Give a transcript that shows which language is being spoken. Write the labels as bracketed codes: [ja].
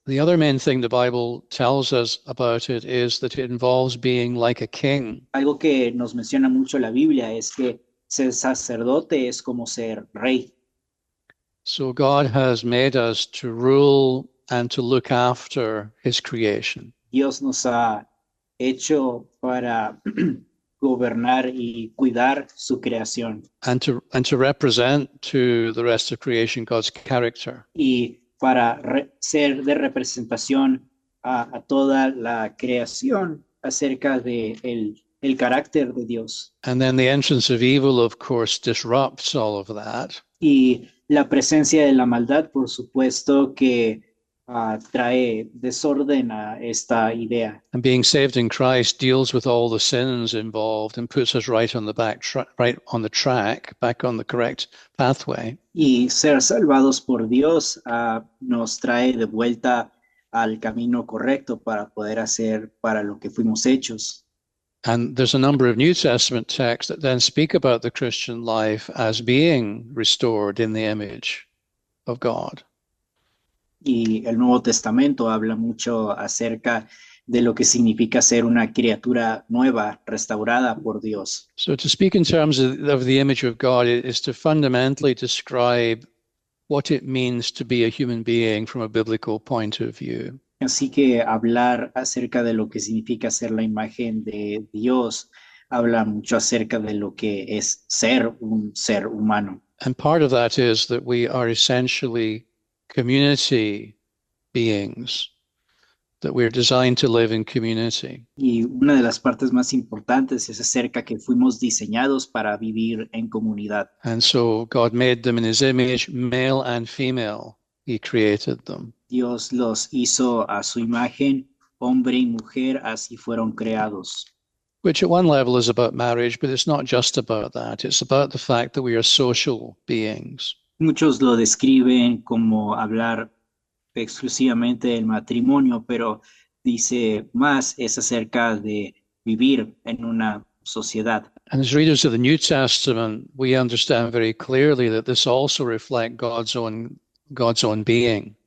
[en] The other main thing the Bible tells us about it is that it involves being like a king. [es] Algo que nos menciona mucho la Biblia es que ser sacerdote es como ser rey. [en] So God has made us to rule and to look after his creation. [es] Dios nos ha hecho para gobernar y cuidar su creación [en] And to represent to the rest of creation God's character. [es] y para ser de representación a toda la creación acerca de el carácter de Dios. [en] And then the entrance of evil, of course, disrupts all of that. [es] Y la presencia de la maldad, por supuesto, que trae desorden a esta idea. [en] And being saved in Christ deals with all the sins involved and puts us right on the right on the track, back on the correct pathway. [es] Y ser salvados por Dios nos trae de vuelta al camino correcto para poder hacer para lo que fuimos hechos. [en] And there's a number of New Testament texts that then speak about the Christian life as being restored in the image of God. [es] Y el Nuevo Testamento habla mucho acerca de lo que significa ser una criatura nueva, restaurada por Dios. [en] So to speak in terms of the image of God is to fundamentally describe what it means to be a human being from a biblical point of view. [es] Así que hablar acerca de lo que significa ser la imagen de Dios habla mucho acerca de lo que es ser un ser humano. [en] And part of that is that we are essentially community beings, that we're designed to live in community. [es] Y una de las partes más importantes es acerca que fuimos diseñados para vivir en comunidad. [en] And so God made them in his image, male and female. He created them. [es] Dios los hizo a su imagen, hombre y mujer, así fueron creados. [en] Which at one level is about marriage, but it's not just about that. It's about the fact that we are social beings. [es] Muchos lo describen como hablar exclusivamente del matrimonio, pero dice más es acerca de vivir en una sociedad. [en] And as readers of the New Testament, we understand very clearly that this also reflects God's own being.